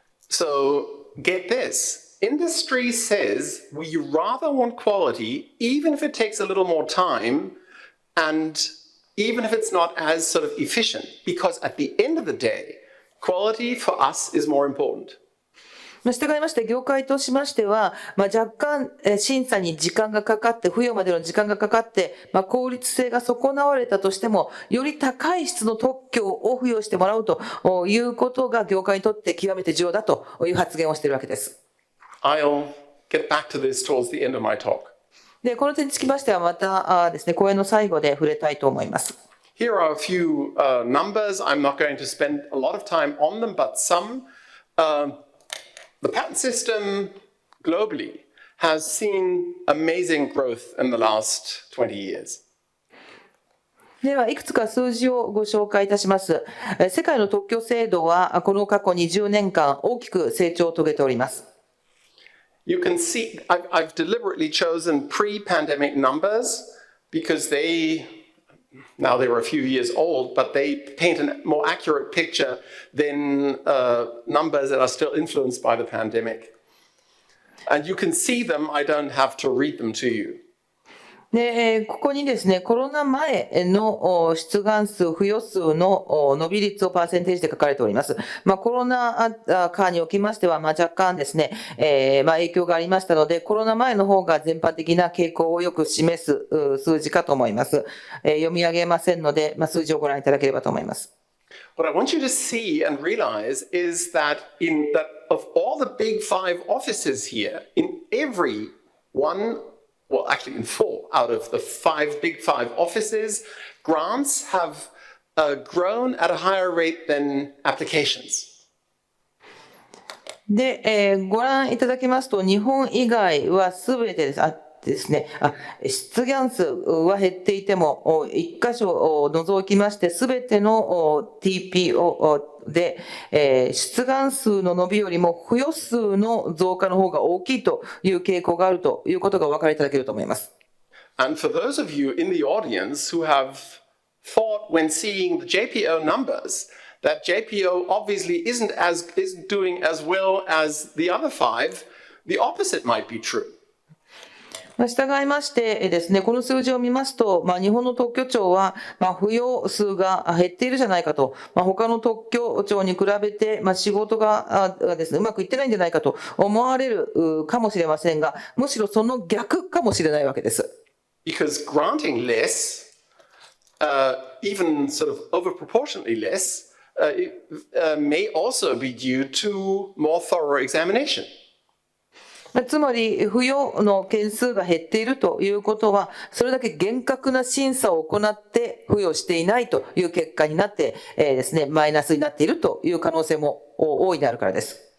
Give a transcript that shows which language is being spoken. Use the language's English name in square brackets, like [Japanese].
[English] So, get this. Industry says we rather want quality, even if it takes a little more time, and even if it's not as sort of efficient, because at the end of the day, quality for us is more important. [Japanese] 従いまして、業界としましては、若干審査に時間がかかって、付与までの時間がかかって、効率性が損なわれたとしても、より高い質の特許を付与してもらうということが、業界にとって極めて重要だという発言をしているわけです。 [English] I'll get back to this towards the end of my talk. [Japanese] で、この点につきましては、またですね、講演の最後で触れたいと思います。 [English] Here are a few numbers. I'm not going to spend a lot of time on them, but some. The patent system globally has seen amazing growth in the last 20 years. [Japanese] では、いくつか数字をご紹介いたします。世界の特許制度は、この過去20年間、大きく成長を遂げております。 [English] You can see, I've deliberately chosen pre-pandemic numbers because now they were a few years old, but they paint a more accurate picture than numbers that are still influenced by the pandemic. And you can see them, I don't have to read them to you. [Japanese] で、ここにですね、コロナ前の出願数、付与数の伸び率をパーセンテージで書かれております。コロナ禍におきましては、若干ですね、影響がありましたので、コロナ前の方が全般的な傾向をよく示す数字かと思います。読み上げませんので、数字をご覧いただければと思います。 [English] What I want you to see and realize is that of all the big 5 offices here, in every one, well, actually in 4 out of the big 5 offices, grants have grown at a higher rate than applications. [Japanese] で、ご覧いただきますと、日本以外はすべてですね、出願数は減っていても、一箇所を除きまして、すべての TPO で、出願数の伸びよりも付与数の増加の方が大きいという傾向があるということがお分かりいただけると思います。 [English] And for those of you in the audience who have thought when seeing the JPO numbers that JPO obviously isn't doing as well as the other 5, the opposite might be true. [Japanese] 従いましてですね、この数字を見ますと、日本の特許庁は、付与数が減っているじゃないかと、他の特許庁に比べて、仕事がですね、うまくいってないんじゃないかと思われるかもしれませんが、むしろその逆かもしれないわけです。 [English] Because granting less, even sort of overproportionately less, may also be due to more thorough examination. [Japanese] つまり、付与の件数が減っているということは、それだけ厳格な審査を行って付与していないという結果になって、ですね、マイナスになっているという可能性も大いにあるからです。